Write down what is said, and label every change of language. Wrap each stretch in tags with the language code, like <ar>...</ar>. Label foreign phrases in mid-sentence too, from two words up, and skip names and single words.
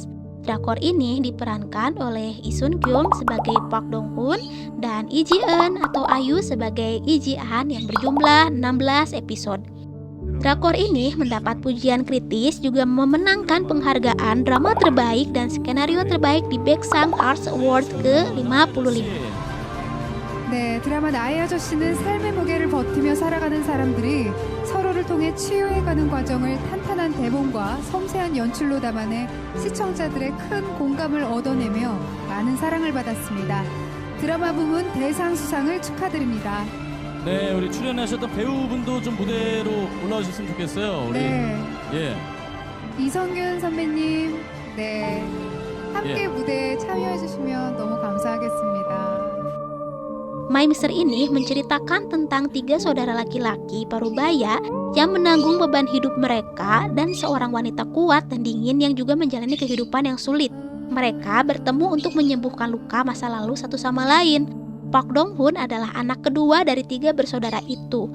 <id>Drakor ini diperankan oleh Lee Sun Kyung sebagai Park Dong Hoon dan Lee Ji Eun atau Ayu sebagai Lee Ji Han yang berjumlah 16 episode. Drakor ini mendapat pujian kritis, juga memenangkan penghargaan drama terbaik dan skenario terbaik di Baeksang Arts Award ke-55.</id> <ko>네, 드라마 나의 아저씨는 삶의 무게를 버티며 살아가는 사람들이 서로를 통해 치유해가는 과정을 탄탄한 대본과 섬세한 연출로 담아내 시청자들의 큰 공감을 얻어내며 많은 사랑을 받았습니다. 드라마 부문 대상 수상을 축하드립니다. 네, 우리 출연하셨던 배우분도 좀 무대로 올라오셨으면 좋겠어요. 우리 네, 예, 이성균 선배님, 네, 함께 예. 무대에 참여해주시면 너무 감사하겠습니다.</ko> <id>My Mister ini menceritakan tentang 3 saudara laki-laki parubaya yang menanggung beban hidup mereka dan seorang wanita kuat dan dingin yang juga menjalani kehidupan yang sulit. Mereka bertemu untuk menyembuhkan luka masa lalu satu sama lain. Park Dong Hoon adalah anak kedua dari 3 bersaudara itu.</id>